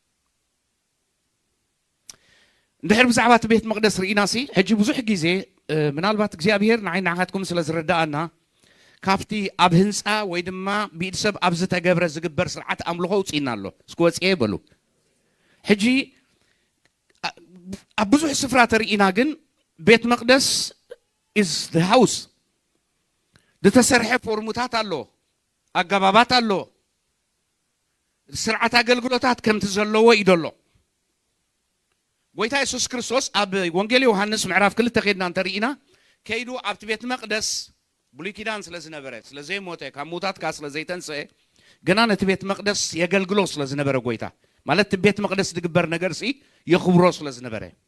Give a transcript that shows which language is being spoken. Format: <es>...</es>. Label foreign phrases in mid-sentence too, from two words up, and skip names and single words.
<ti>እንድሕር ብዛዕባ እቲ ቤት መቅደስ ርኢና ሲ ሕጂ ብዙሕ ግዜ ምናልባት እግዚኣብሔር ንዓይናዓኻትኩም ስለ ዝረዳእና ካብቲ ኣብ ህንፃ ወይ ድማ ብኢድ ሰብ ኣብ ዝተገብረ ዝግበር ስርዓት ኣምልኾ ውፅኢና ኣሎ እስኪ ወፅየ በሉ ሕጂ ብዙሕ ስፍራ ተርኢና ግን ቤት መቅደስ</ti> <en>is the house</en> <ti>ዝተሰርሐ ፎርሙታት ኣሎ ኣገባባት ኣሎ ስርዓት አገልግሎታት ከምቲ ዘለዎ ይደሎ ጎይታ ኢየሱስ ክርስቶስ ኣብ ወንጌል ዮሐንስ ምዕራፍ 2 ከይድና እንተርኢና ከይዱ ኣብቲ ቤት መቅደስ ብሉይ ኪዳን ስለዝነበረ ስለዘይሞተ ካብ ሙታት ካ ስለዘይተንስአ ገና ነቲ ቤት መቅደስ የገልግሎ ስለዝነበረ ጎይታ ማለት ቤት መቅደስ ዝግበር ነገር ሲ የኽብሮ ስለዝነበረ</ti>